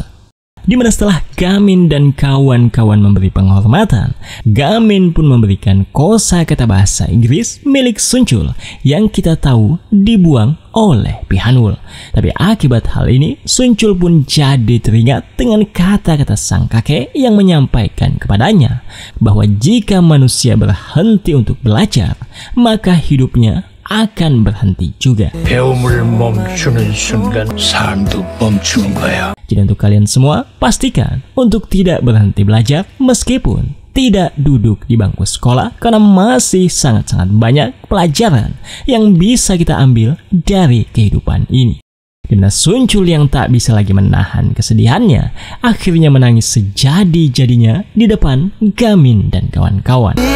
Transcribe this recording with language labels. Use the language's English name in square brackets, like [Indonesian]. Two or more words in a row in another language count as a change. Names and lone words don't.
[Indonesian] Di mana setelah Gamin dan kawan-kawan memberi penghormatan, Gamin pun memberikan kosakata bahasa Inggris milik Sunjul yang kita tahu dibuang oleh Pihanul. Tapi akibat hal ini, Sunjul pun jadi teringat dengan kata-kata sang kakek yang menyampaikan kepadanya bahwa jika manusia berhenti untuk belajar, maka hidupnya akan berhenti juga. [Korean] 배움을 멈추는 순간 삶도 멈추는 거야. [Indonesian] Jadi untuk kalian semua, pastikan untuk tidak berhenti belajar meskipun tidak duduk di bangku sekolah, karena masih sangat-sangat banyak pelajaran yang bisa kita ambil dari kehidupan ini. Dimana Sun Chul yang tak bisa lagi menahan kesedihannya akhirnya menangis sejadi-jadinya di depan Gamin dan kawan-kawan.